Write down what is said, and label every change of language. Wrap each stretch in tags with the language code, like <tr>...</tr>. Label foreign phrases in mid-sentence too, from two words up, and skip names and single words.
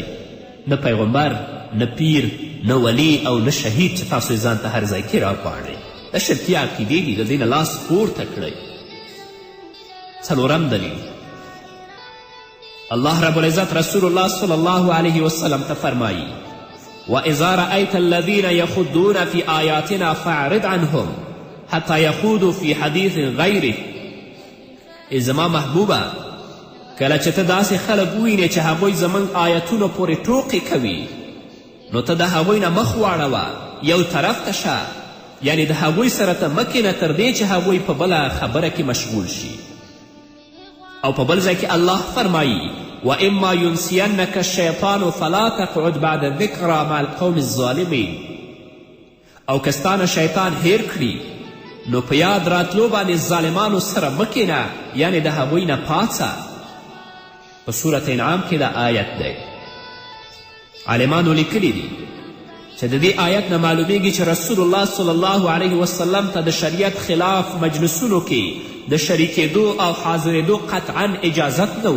<ps>نه پیغمبر، نه پیر، نه ولی او نه شهید چې تاسو یې ځان ته هر ځای کې راپاړئ. د شرکي عقیدې دي، د دې نه لاس پورته کړئ. څلورم دلیل</ps> <ar>الله رب العزت رسول الله صلی الله علیه وسلم</ar> <ps>ته فرمایي</ps> <ar>وَإِذَا رَأَيْتَ الَّذِينَ يَخُضُّونَ فِي آيَاتِنَا فَأَعْرِضْ عَنْهُمْ حَتَّى يَخُوضُوا فِي حَدِيثٍ غَيْرِهِ.</ar> <ps>ای زما محبوبه کله چې ته داسې خلک ووینې چې هغوی زموږ آیتونو پورې ټوقې کوي نو ته د هغوی نه مخ واړوه، یو طرف ته شه، یعنی د هغوی سره ته مه کینه تر دې چې هغوی په بله خبره کې مشغول شي. او په بل ځای کې الله فرمایي</ps> <ar>وَإِمَّا يُنْسِيَنَّكَ الشَّيْطَانُ فَلَا تَقْعُدْ بَعْدَ الذِّكْرَى مَعَ الْقَوْمِ الظَّالِمِينَ.</ar> <ps>او که ستانه شیطان هیر کړي نو په یاد راتلو باندې ظالمانو سره مه کینه، یعنی د هغوی نه پاڅه. په صورت انعام کې دا آیت دی. عالمانو لیکلی دي چې د دې آیت نه معلومیږي چې</ps> <ar>رسول الله صلی الله علیه وسلم</ar> <ps>ته د شریعت خلاف مجلسونو کې د شریکېدو او حاضرېدو قطعا اجازت نه و.</ps>